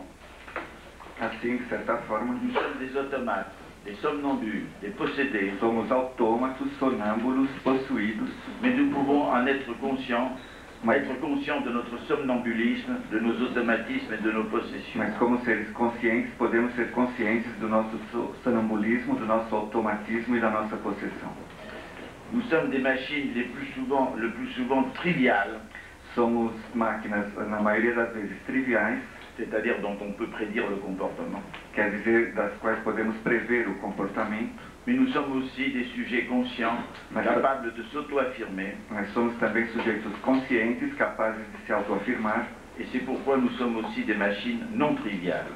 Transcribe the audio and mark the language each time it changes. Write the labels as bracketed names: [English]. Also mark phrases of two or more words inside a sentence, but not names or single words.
[Portuguese] Assim, de certa forma, [French] nous sommes des automates, des somnambules, des possédés, [Portuguese] somos autômatos, sonâmbulos, possuídos, [French] mais nous pouvons en être conscients, [Portuguese] mas, [French] être conscients de notre somnambulisme, de nos automatismes et de nos possessions. [Portuguese] mas como seres conscientes, podemos ser conscientes do nosso sonambulismo, do nosso automatismo e da nossa possessão. [French] Nous sommes des machines le plus souvent triviales, [Portuguese] Somos máquinas, na maioria das vezes, triviais, [French] c'est-à-dire dont on peut prédire le comportement. [Portuguese] quer dizer, das quais podemos prever o comportamento, [French] Mais nous sommes aussi des sujets conscients, [Portuguese] Mas- [French] capables de s'auto-affirmer, [Portuguese] mas somos também sujeitos conscientes, capazes de se autoafirmar, [French] et c'est pourquoi nous sommes aussi des machines non triviales.